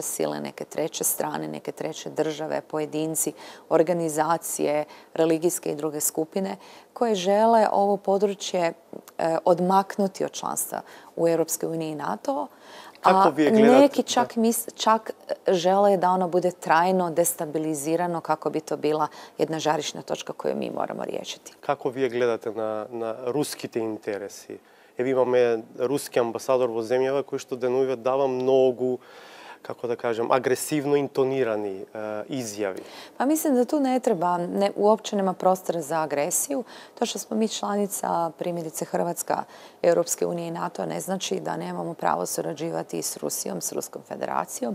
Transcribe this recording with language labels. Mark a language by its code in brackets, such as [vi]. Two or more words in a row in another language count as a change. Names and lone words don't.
[hr] sile, neke treće strane, neke treće države, pojedinci, organizacije, religijske i druge skupine koje žele ovo područje odmaknuti od članstva u Europskoj uniji i NATO, a neki čak žele da ono bude trajno destabilizirano kako bi to bila jedna žarišna točka koju mi moramo riješiti. [mk] Како ви гледате на руските интереси? Evo imаме руски амбасадор во земјава кој што денуве дава многу, како да кажем, агресивно интонирани изјави. [hr] Pa mislim da tu ne treba, uopće nema prostora za agresiju. To što smo mi članica, primjerice Hrvatska, Europske unije i NATO, ne znači da nemamo pravo surađivati s Rusijom, s Ruskom federacijom.